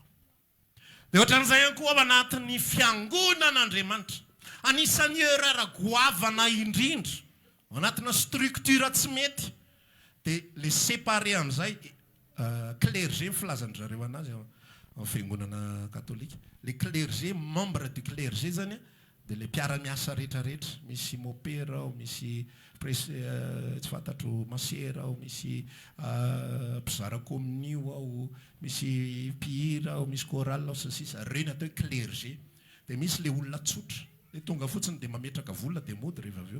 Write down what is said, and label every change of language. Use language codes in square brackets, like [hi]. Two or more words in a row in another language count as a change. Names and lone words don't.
[mg] Dia ohatran'izay ihany koa ao anatin'ny fiangonan'Andriamanitra. Anisan'ny erreur goavana indrindra, ao anatina structure tsy mety, dia le séparé amin'izay, clergé filazan'ny zareo anazy amin'ny fiangonana katolika. [fr] Le clergé, membre du clergé [mg] zany, dia le mpiara-miasa rehetrarehetra, misy mopera ao, misy tsy fantatro masera ao, misy mpizara kominio ao, misy mpihira ao, misy chorale ao sy ny sisa, reny atao hoe clergé. Dia misy le olona tsotra, le tonga fotsiny dia mametraka vola dia mody rehefa avy eo.